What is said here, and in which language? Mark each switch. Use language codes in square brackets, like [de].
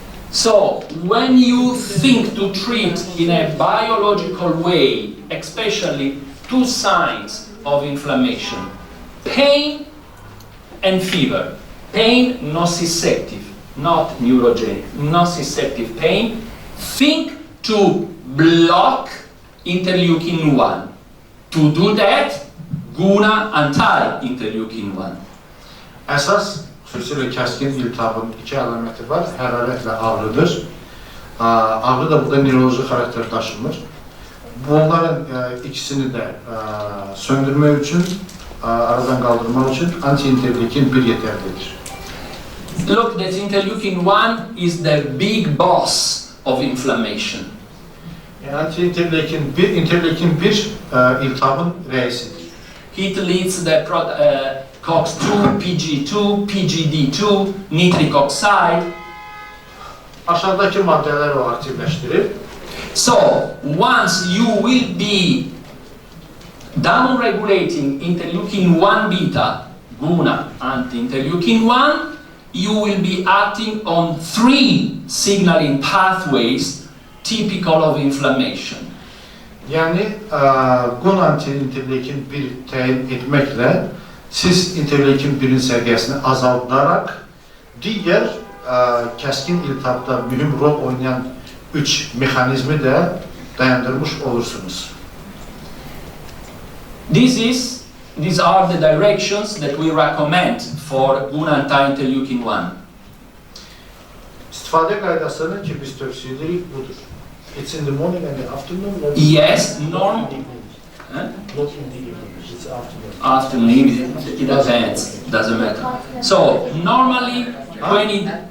[en] So, when you think to treat in a biological way, especially two signs of inflammation, pain and fever, pain nociceptive, not neurogenic, nociceptive pain, think to block interleukin 1. To do that, GUNA anti-interleukin 1. [az] Əsas, xüsusilə kəskin iltihabın iki əlaməti var, hərarətlə ağrıdır. Ağrı da burada neuroloji xarakter daşımır. Bunların ikisini də söndürmək üçün, aradan qaldırmaq üçün anti-interleukin 1 yetərlidir. [en] Look, that interleukin 1 is the big boss of inflammation. [az] Anti-interleukin 1 iltihabın rəisidir. [en] It leads the COX-2, PG2, PGD2, nitric oxide. [az] Aşağıdakı maddələri o aktivləşdirir. [en] So, once you will be down-regulating interleukin 1 beta, GUNA anti-interleukin 1, you will be acting on 3 signaling pathways typical of inflammation. [az] Yəni, GUNA anti-interleukin 1 təyin etməklə siz interleukin 1-in səviyyəsini azaldaraq digər kəskin iltihabda mühüm rol oynayan 3 mexanizmi də dayandırmış olursunuz. [en] These are the directions that we recommend for GUNA anti-interleukin 1. [az] İstifadə qaydasını ki biz tövsiyə edirik budur. [en] It's in the morning and the afternoon? Yes, normally. Not in the evening, it's afternoon. Afternoon, it depends, doesn't matter. So, normally, when it...